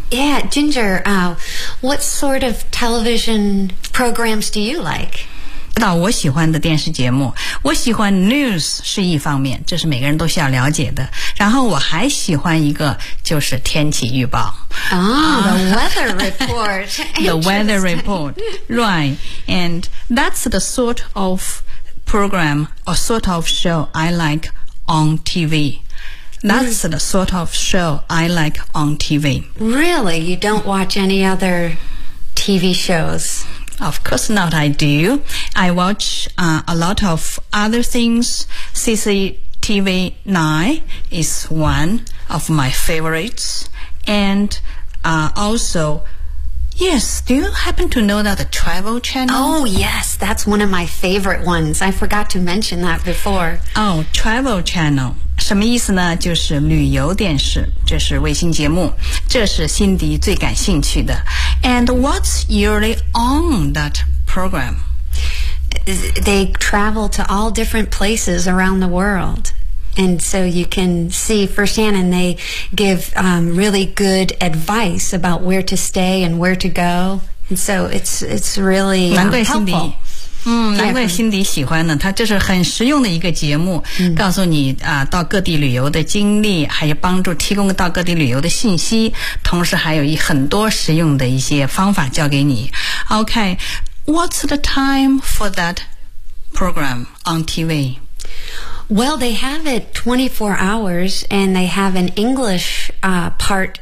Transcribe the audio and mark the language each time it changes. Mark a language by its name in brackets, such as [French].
[English] Yeah, Ginger, what sort of television programs do you like? [Chinese] 知道我喜欢的电视节目我喜欢 news 是一方面这是每个人都需要了解的然后我还喜欢一个就是天气预报 [English] the weather report The weather report, right And that's the sort ofprogram or sort of show I like on TV. That's the sort of show I like on TV. Really? You don't watch any other TV shows? Of course not, I do. I watch a lot of other things. CCTV 9 is one of my favorites. And also... Yes, do you happen to know that the Travel Channel? Oh, yes, that's one of my favorite ones. I forgot to mention that before. [Chinese] Oh, Travel Channel. 什么意思呢？就是旅游电视，这是卫星节目，这是辛迪最感兴趣的。 [English] And what's usually on that program? They travel to all different places around the world. And so you can see firsthand, and they give really good advice about where to stay and where to go. And so it's really [Chinese] 难怪辛迪 [English] helpful. [Chinese] 难怪心底喜欢呢，它这是很实用的一个节目，告诉你啊，到各地旅游的经历，还有帮助提供到各地旅游的信息，同时还有很多实用的一些方法教给你。 [English] OK, what's the time for that program on TV? Well, they have it 24 hours, and they have an English, part.